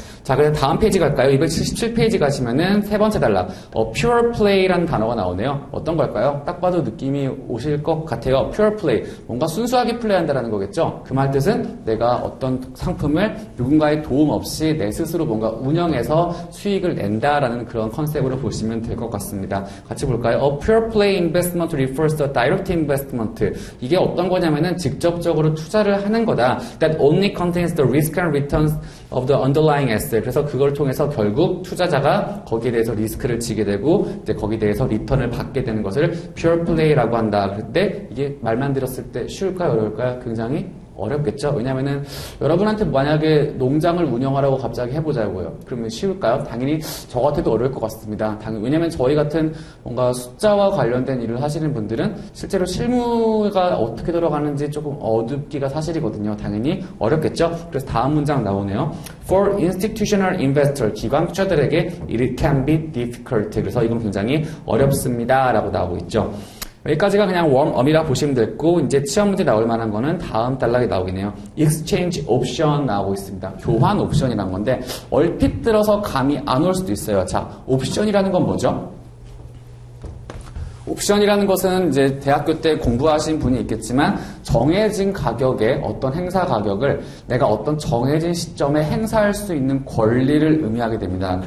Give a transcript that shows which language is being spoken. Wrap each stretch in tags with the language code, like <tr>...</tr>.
<ko>자, 그래서 다음 페이지 갈까요? 277페이지 가시면은 세 번째 단락 pure play라는 단어가 나오네요. 어떤 걸까요? 딱 봐도 느낌이 오실 것 같아요. pure play, 뭔가 순수하게 플레이한다는 거겠죠. 그 말 뜻은 내가 어떤 상품을 누군가의 도움 없이 내 스스로 뭔가 운영해서 수익을 낸다라는 그런 컨셉으로 보시면 될 것 같습니다. 같이 볼까요?</ko> <en>pure play investment refers to direct investment.</en> <ko>이게 어떤 거냐면은 직접적으로 투자를 하는 거다.</ko> <en>That only contains the risk and returns of the underlying asset.</en> <ko>그래서 그걸 통해서 결국 투자자가 거기에 대해서 리스크를 지게 되고 이제 거기에 대해서 리턴을 받게 되는 것을 pure play라고 한다. 그때 이게 말만 들었을 때 쉬울까요? 어려울까요? 굉장히 어렵겠죠? 왜냐면은 여러분한테 만약에 농장을 운영하라고 갑자기 해보자고요. 그러면 쉬울까요? 당연히 저 같아도 어려울 것 같습니다. 왜냐면 저희 같은 뭔가 숫자와 관련된 일을 하시는 분들은 실제로 실무가 어떻게 들어가는지 조금 어둡기가 사실이거든요. 당연히 어렵겠죠? 그래서 다음 문장 나오네요.</ko> <en>For institutional investor,</en> <ko>기관 투자들에게</ko> <en>it can be difficult.</en> <ko>그래서 이건 굉장히 어렵습니다. 라고 나오고 있죠. 여기까지가 그냥 웜업이라 보시면 됐고 이제 시험 문제 나올 만한 거는 다음 단락에 나오겠네요. Exchange option 나오고 있습니다. 교환 옵션이란 건데 얼핏 들어서 감이 안 올 수도 있어요. 자, 옵션이라는 건 뭐죠? 옵션이라는 것은 이제 대학교 때 공부하신 분이 있겠지만 정해진 가격에 어떤 행사 가격을 내가 어떤 정해진 시점에 행사할 수 있는 권리를 의미하게 됩니다.</ko>